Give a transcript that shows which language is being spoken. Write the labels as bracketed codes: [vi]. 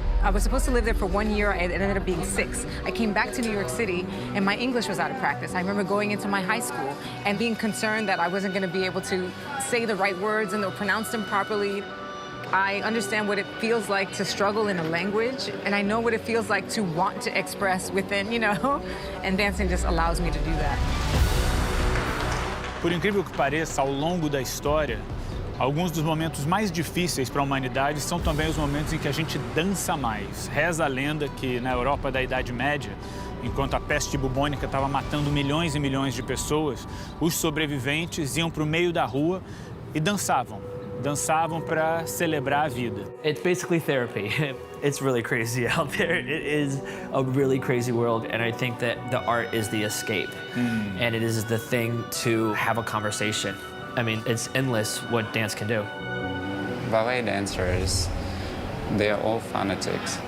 [en] I was supposed to live there for 1 year. It ended up being 6. I came back to New York City, and my English was out of practice. I remember going into my high school and being concerned that I wasn't going to be able to say the right words and pronounce them properly. I understand what it feels like to struggle in a language, and I know what it feels like to want to express within, you know, and dancing just allows me to do that. [pt] Por incrível que pareça, ao longo da história, alguns dos momentos mais difíceis para a humanidade são também os momentos em que a gente dança mais. Reza a lenda que na Europa da Idade Média, enquanto a peste bubônica estava matando milhões e milhões de pessoas, os sobreviventes iam para o meio da rua e dançavam. Dançavam para celebrar a vida. [en] It's basically therapy. It's really crazy out there. It is a really crazy world, and I think that the art is the escape, and it is the thing to have a conversation. I mean, it's endless what dance can do. Ballet dancers, they are all fanatics.